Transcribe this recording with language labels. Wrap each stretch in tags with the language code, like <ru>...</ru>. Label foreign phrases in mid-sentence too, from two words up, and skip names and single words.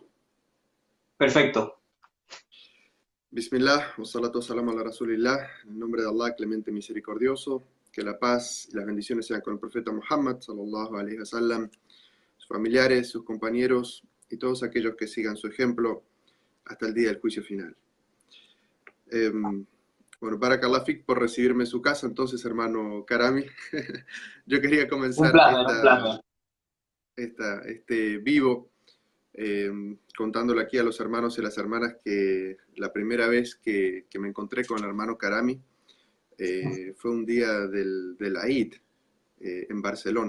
<es>Perfecto.</es> <ar>بسم الله والصلاة والسلام على رسول الله.</ar> <es>En el nombre de Allah, clemente y misericordioso. Que la paz y las bendiciones sean con el profeta Muhammad,</es> <ar>صلى الله عليه وسلم,</ar> <es>sus familiares, sus compañeros y todos aquellos que sigan su ejemplo hasta el día del juicio final. Bueno,</es> <ar>بارك الله فيك</ar> <es>por recibirme en su casa, entonces, hermano Karami. Yo quería Un comenzar placer, un placer. este vivo contándole aquí a los hermanos y las hermanas que la primera vez que me encontré con el hermano Karami fue un día del Eid en Barcelona.</es>